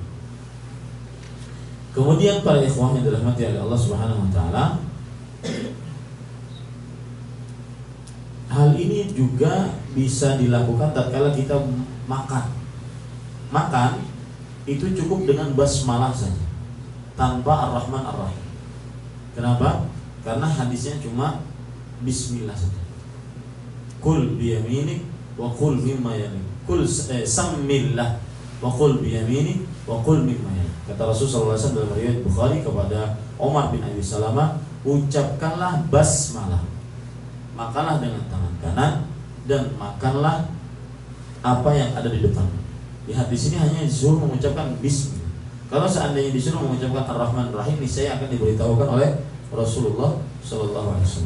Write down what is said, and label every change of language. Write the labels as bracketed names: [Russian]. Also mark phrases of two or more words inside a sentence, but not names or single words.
[Indonesian] Kemudian para ikhwah yang dirahmati oleh Allah [Arabic] سبحانه وتعالى, [Indonesian] hal ini juga bisa dilakukan tatkala kita makan. Makan itu cukup dengan basmalah saja, tanpa [Arabic] الرحمن الرحيم. [Indonesian] Kenapa? Karena hadisnya cuma bismillah saja. [Arabic] كل بيمينك وكل مما يليك. كل سم الله وكل بيمينك وكل مما يليك. [Indonesian] Kata Rasulullah SAW dalam riwayat Bukhari kepada Umar bin Abi Salamah, ucapkanlah basmalah, makanlah dengan tangan kanan dan makanlah apa yang ada di depan. Di hadis ini hanya disuruh mengucapkan bismillah. Kalau seandainya disuruh mengucapkan [Arabic] الرحمن الرحيم, [Indonesian] niscaya akan diberitahukan oleh Rasulullah SAW.